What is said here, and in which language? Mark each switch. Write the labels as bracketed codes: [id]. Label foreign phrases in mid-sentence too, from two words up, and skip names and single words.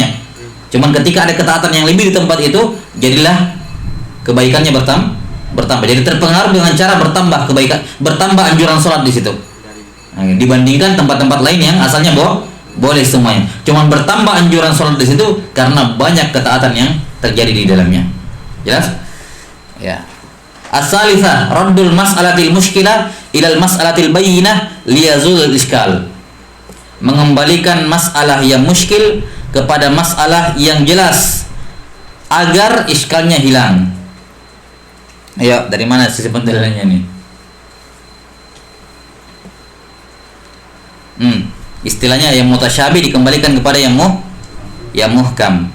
[id] Cuman ketika ada ketaatan yang lebih di tempat itu, jadilah kebaikannya bertambah. Jadi terpengaruh dengan cara bertambah anjuran sholat di situ. Nah, dibandingkan tempat-tempat lain yang asalnya boleh semuanya. Cuman bertambah anjuran sholat di situ karena banyak ketaatan yang terjadi di dalamnya. Jelas? Ya. [ar] الثالثة رد المسألة المشكلة إلى المسألة البينة ليزول الإشكال. [id] Mengembalikan masalah yang muskil kepada masalah yang jelas agar iskalnya hilang. Ayo, dari mana sisi pendalilannya nih? Istilahnya yang mutasyabih dikembalikan kepada yang muhkam.